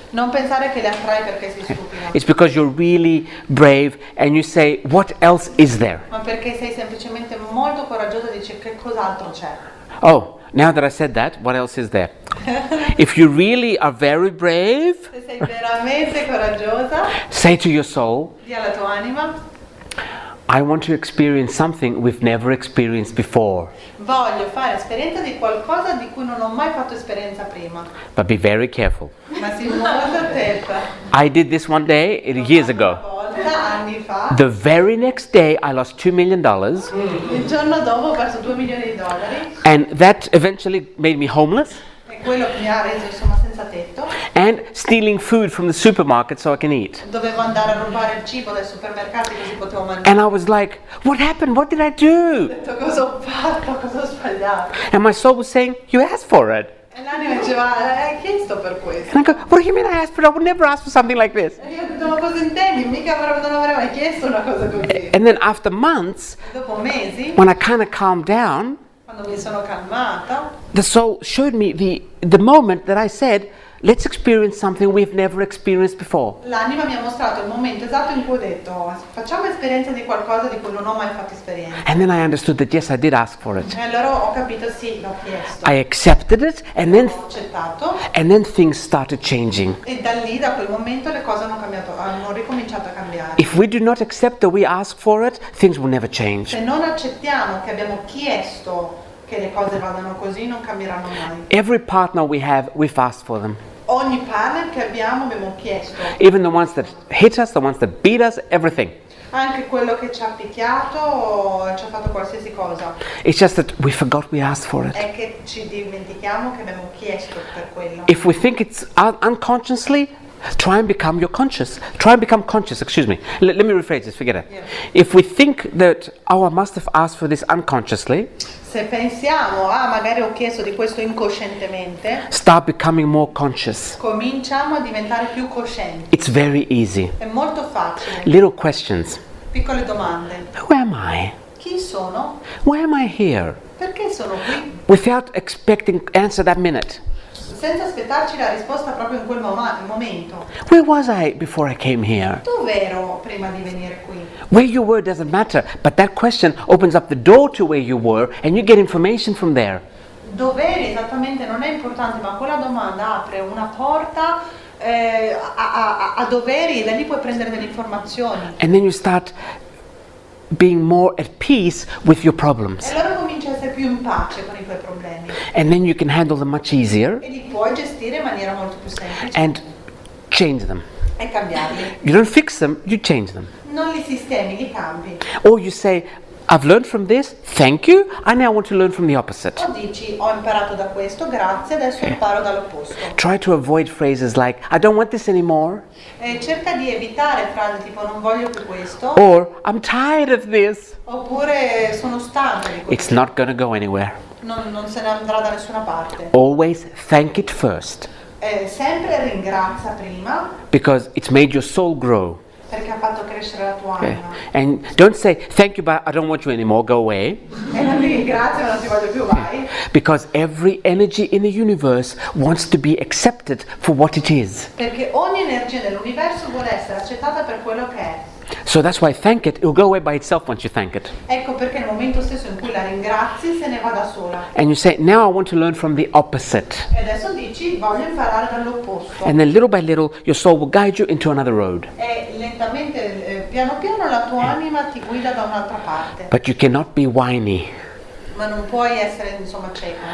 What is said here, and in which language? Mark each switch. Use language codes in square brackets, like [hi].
[it] Non pensare che le attrai perché sei stupido, [en] It's because you're really brave and you say, what else is there? [it] ma perché sei semplicemente molto coraggioso e dici che cos'altro c'è. [en] Oh, now that I said that, what else is there? If you really are very brave, [it] Se sei veramente coraggiosa, [en] say to your soul, [it] di alla tua anima, [en] I want to experience something we've never experienced before. [it] voglio fare esperienza di qualcosa di cui non ho mai fatto esperienza prima. [en] But be very careful. [it] Ma sii molto attenta. [en] I did this one day years ago. [it] Una volta, anni fa, [en] The very next day I lost $2 million, [it] il giorno dopo ho perso $2 milioni, [en] and that eventually made me homeless [it] e quello che mi ha reso insomma senza tetto. [en] and stealing food from the supermarket so I can eat. [it] Dovevo andare a rubare il cibo dai supermercati così potevo mangiare. [en] And I was like, what happened? What did I do? [it] Ho detto cosa ho fatto, cosa ho sbagliato. [en] And my soul was saying, you asked for it. [it] E l'anima diceva, hai chiesto per questo. [en] And I go, what do you mean I asked for it? I would never ask for something like this. [it] E io ho detto, ma cosa intendi? Mica non avrei mai chiesto una cosa così. [en] And then after months, [it] E dopo mesi, [en] when I kind of calmed down, [it] quando mi sono calmata, [en] the soul showed me the moment that I said, let's experience something we've never experienced before. [it] l'anima mi ha mostrato il momento esatto in cui ho detto, facciamo esperienza di qualcosa di cui non ho mai fatto esperienza. [en] And then I understood that yes, I did ask for it. [it] E allora ho capito, sì, l'ho chiesto. [en] I accepted it, and [it] Ho accettato. [en] then things started changing. [it] E da lì, da quel momento, le cose hanno cambiato, hanno ricominciato a cambiare. [en] If we do not accept that we ask for it, things will never change. [it] Se non accettiamo che abbiamo chiesto che le cose vadano così, non cambieranno mai. [en] Every partner we have, we've asked for them. [it] Ogni partner che abbiamo chiesto. [en] Even the ones that hit us, the ones that beat us, everything. [it] Anche quello che ci ha picchiato o ci ha fatto qualsiasi cosa. [en] It's just that we forgot we asked for it. [it] È che ci dimentichiamo che abbiamo chiesto per quello. [en] If we think it's unconsciously, try and become your conscious. Try and become conscious, excuse me. Let me rephrase this, forget it. Yeah. If we think that, oh, I must have asked for this unconsciously, [it] Se pensiamo, magari ho chiesto di questo incoscientemente, [en] start becoming more conscious. [it] cominciamo a diventare più coscienti. [en] It's very easy. [it] È molto facile. [en] Little questions. [it] Piccole domande. [en] Who am I? [it] Chi sono? [en] Why am I here? [it] Perché sono qui? [en] Without expecting answer that minute. [it] Senza aspettarci la risposta proprio in quel momento. [en] Where was I before I came here? [it] Dov'ero prima di venire qui? [en] Where you were doesn't matter, but that question opens up the door to where you were and you get information from there. [it] Dov'eri esattamente non è importante, ma quella domanda apre una porta a doveri e da lì puoi prendere delle informazioni. [en] And then you start being more at peace with your problems. [it] E allora cominci a essere più in pace con i tuoi problemi. [en] And then you can handle them much easier [it] E li puoi gestire in maniera molto più semplice [en] and change them. [it] e cambiarli. [en] You don't fix them, you change them. [it] Non li sistemi, li cambi. [en] Or you say, I've learned from this, thank you, I now want to learn from the opposite. [it] O dici, ho imparato da questo, grazie, adesso imparo dall'opposto. [en] Try to avoid phrases like, I don't want this anymore, [it] E cerca di evitare frasi tipo non voglio più questo, [en] or I'm tired of this. [it] oppure sono stanco di questo. [en] It's not going to go anywhere. [it] Non se ne andrà da nessuna parte. [en] Always thank it first, [it] Sempre ringrazia prima, [en] because it's made your soul grow. [it] perché ha fatto crescere la tua [en] Okay? [it] anima. [en] And don't say, thank you, but I don't want you anymore, go away. [it] E non mi ringrazio, non ti voglio più, vai. [en] Because every energy in the universe wants to be accepted for what it is. [it] Perché ogni energia nell'universo vuole essere accettata per quello che è. [en] So that's why thank it, it'll go away by itself once you thank it. [it] Ecco perché nel momento stesso in cui la ringrazi se ne va da sola. [en] And you say, now I want to learn from the opposite. [it] E adesso dici voglio imparare dall'opposto. [en] And then little by little, your soul will guide you into another road. [it] E lentamente, piano piano la tua anima ti guida da un'altra parte. [en] But you cannot be whiny. [it] Ma non puoi essere insomma cieca.